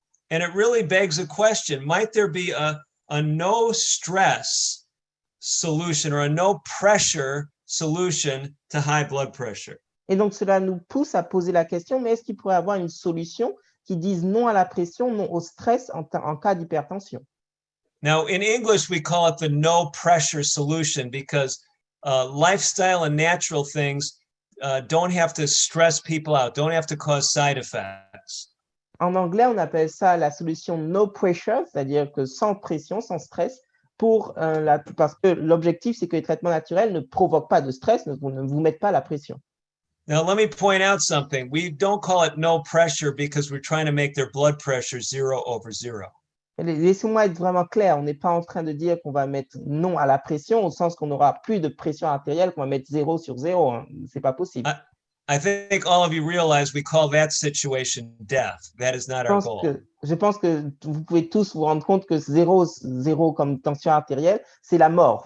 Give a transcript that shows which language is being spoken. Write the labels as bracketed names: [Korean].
[English] And it really begs a question, might there be a no stress solution or a no pressure solution to high blood pressure? [French] Et donc, cela nous pousse à poser la question, mais est-ce qu'il pourrait y avoir une solution qui dise non à la pression, non au stress en cas d'hypertension? [English] Now, in English, we call it the no pressure solution because lifestyle and natural things don't have to stress people out, don't have to cause side effects. [French] En anglais, on appelle ça la solution no pressure, c'est-à-dire que sans pression, sans stress, parce que l'objectif, c'est que les traitements naturels ne provoquent pas de stress, ne vous mettent pas la pression. [English] Now, let me point out something. We don't call it no pressure because we're trying to make their blood pressure 0/0. [French] Laissez-moi être vraiment clair, on n'est pas en train de dire qu'on va mettre non à la pression au sens qu'on n'aura plus de pression artérielle, qu'on va mettre 0/0. Hein. C'est pas possible. [English] I think all of you realize we call that situation death. That is not our goal. [French] Je pense que vous pouvez tous vous rendre compte que 0 comme tension artérielle, c'est la mort.